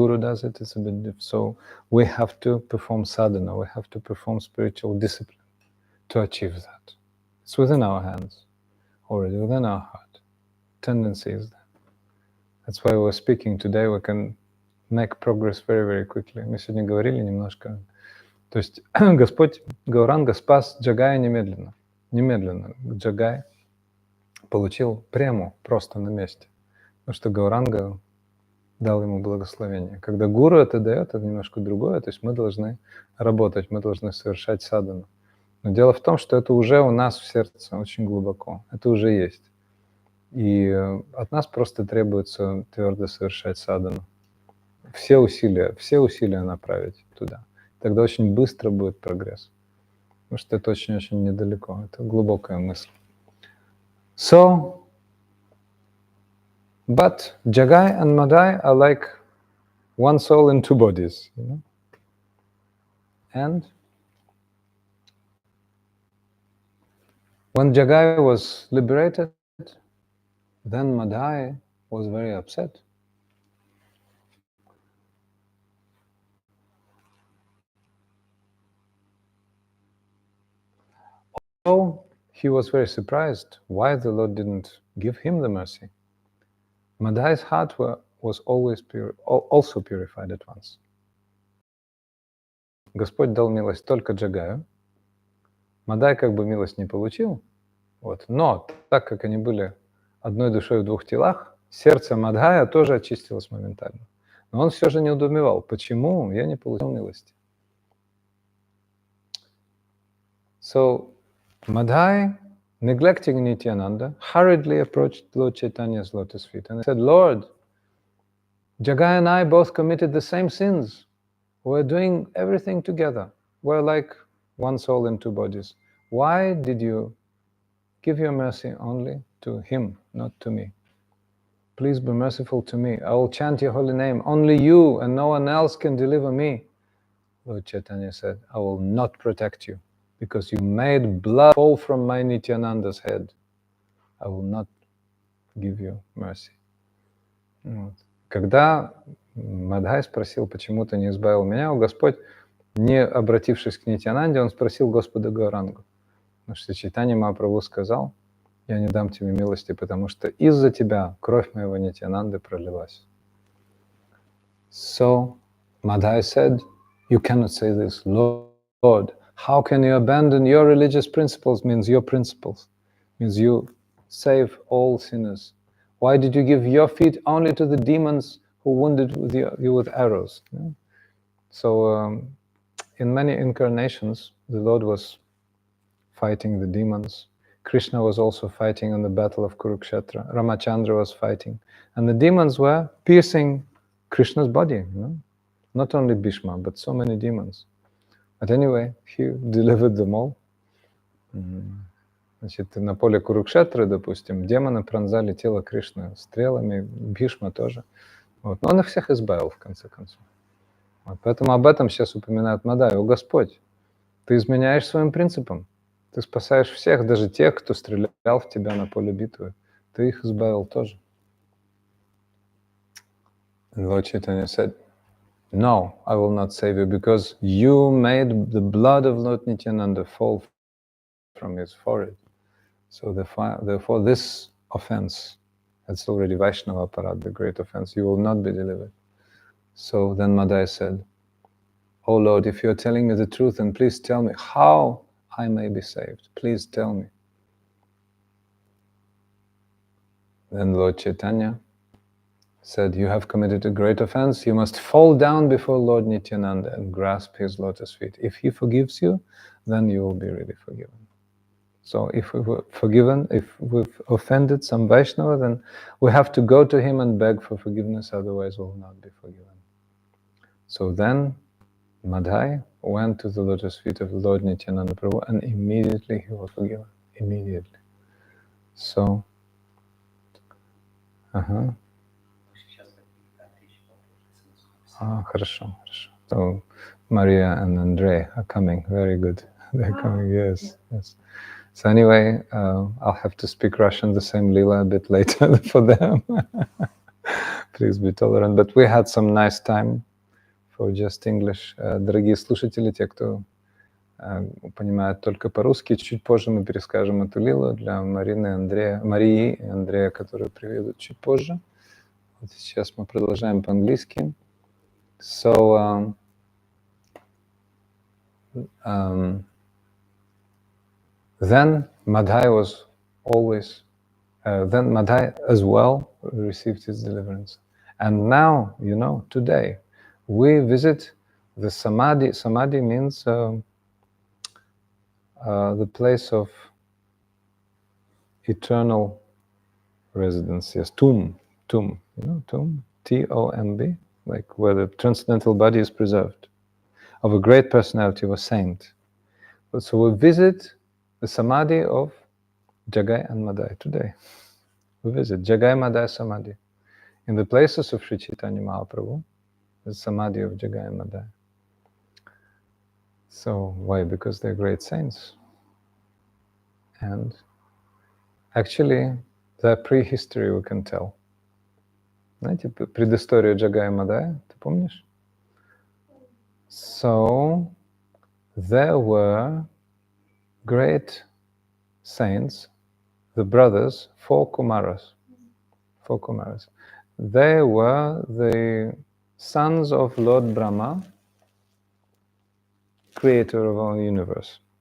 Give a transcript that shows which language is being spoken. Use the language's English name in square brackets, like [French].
[English] Guru does it, it's a bit different. So we have to perform sadhana, we have to perform spiritual discipline to achieve that. It's within our hands, already within our heart. Tendency is that. That's why we're speaking today, we can make progress very, very quickly. [Russian] Мы сегодня говорили немножко. То есть Господь Гауранга спас Джагая немедленно. Немедленно Джагай получил прему просто на месте. Потому что Гауранга дал ему благословение. Когда гуру это дает, это немножко другое. То есть мы должны работать, мы должны совершать садхану. Но дело в том, что это уже у нас в сердце очень глубоко. Это уже есть. И от нас просто требуется твердо совершать садхану. Все усилия направить туда. Тогда очень быстро будет прогресс. Потому что это очень-очень недалеко. Это глубокая мысль. [English] So, but Jagai and Madhai are like one soul in two bodies, you know? And when Jagai was liberated, then Madhai was very upset. So he was very surprised why the Lord didn't give him the mercy. Madhai's heart was always also purified at once. [Russian] Господь дал милость только Джагаю. Мадхай как бы милость не получил, вот. Но так как они были одной душой в двух телах, сердце Мадхая тоже очистилось моментально. Но он все же не недоумевал, почему я не получил милости. [English] So Madhai, neglecting Nityananda, hurriedly approached Lord Chaitanya's lotus feet and said, Lord, Jagai and I both committed the same sins. We're doing everything together. We're like one soul in two bodies. Why did you give your mercy only to him, not to me? Please be merciful to me. I will chant your holy name. Only you and no one else can deliver me. Lord Chaitanya said, I will not protect you because you made blood fall from my Nityananda's head. I will not give you mercy. [Russian] Вот. Когда Мадхай спросил, почему ты не избавил меня, Господь, не обратившись к Нитянанде, он спросил Господа Гаурангу. Потому что Чайтанья Махапрабху сказал, я не дам тебе милости, потому что из-за тебя кровь моего Нитянанды пролилась. [English] So Madhai said, you cannot say this, Lord, how can you abandon your religious principles, means your principles, means you save all sinners. Why did you give your feet only to the demons who wounded you with arrows? Yeah? So in many incarnations, the Lord was fighting the demons. Krishna was also fighting in the battle of Kurukshetra. Ramachandra was fighting. And the demons were piercing Krishna's body. Not only Bhishma, but so many demons. But anyway, he delivered them all. [Russian] Значит, на поле Курукшетры, допустим, демоны пронзали тело Кришны стрелами, Бхишма тоже. Вот. Но он их всех избавил, в конце концов. Вот. Поэтому об этом сейчас упоминает Мадхай. О, Господь, ты изменяешь своим принципам. Ты спасаешь всех, даже тех, кто стрелял в тебя на поле битвы. Ты их избавил тоже. [English] And Lord Chaitanya said, no, I will not save you, because you made the blood of Lord Nityananda fall from his forehead. So therefore this offense, that's already Vaishnava Aparad, the great offense, you will not be delivered. So then Madhai said, oh Lord, if you are telling me the truth, then please tell me how I may be saved. Please tell me. Then Lord Chaitanya said, you have committed a great offense. You must fall down before Lord Nityananda and grasp his lotus feet. If he forgives you, then you will be really forgiven. So if we were forgiven, if we've offended some Vaishnava, then we have to go to him and beg for forgiveness, otherwise we will not be forgiven. So then Madhai went to the lotus feet of Lord Nityananda Prabhu, and immediately he was forgiven. Immediately. [Russian] So, хорошо, хорошо. [English] So Maria and Andre are coming. Very good. They're coming. Yes, yes. So anyway, I'll have to speak Russian, the same lila, a bit later for them. Please be tolerant. But we had some nice time for just English. [Russian] Дорогие слушатели, те, кто понимают только по-русски, чуть позже мы перескажем эту лилу для Марии и Андрея, которые приедут чуть позже. Вот сейчас мы продолжаем по-английски. [English] So, then Madhai was always, then Madhai as well received his deliverance. And now, you know, today, we visit the Samadhi. Samadhi means the place of eternal residence. Yes, tomb, you know, tomb, T-O-M-B, like where the transcendental body is preserved, of a great personality, of a saint. So we visit the Samadhi of Jagai and Madhai today. We visit Jagai Madhai Samadhi. In the places of Sri Chaitanya Mahaprabhu, the Samadhi of Jagai and Madhai. So why? Because they're great saints. And actually, their prehistory we can tell. [Russian] Знаете, предысторию Джагая и Мадхая, ты помнишь? [English] So, there were great saints, the brothers, four Kumaras. They were the sons of Lord Brahma, creator of our universe.